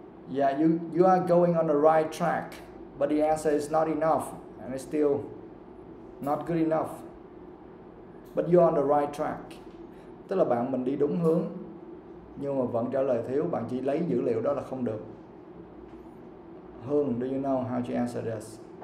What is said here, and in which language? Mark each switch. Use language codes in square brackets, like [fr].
[en] Yeah, you are going on the right track, but the answer is not enough, and it's still not good enough. But you're on the right track. [vi] Tức là mình đi đúng hướng, nhưng mà vẫn trả lời thiếu. Bạn chỉ lấy dữ liệu đó là không được. [en] Hương, do you know how to answer this?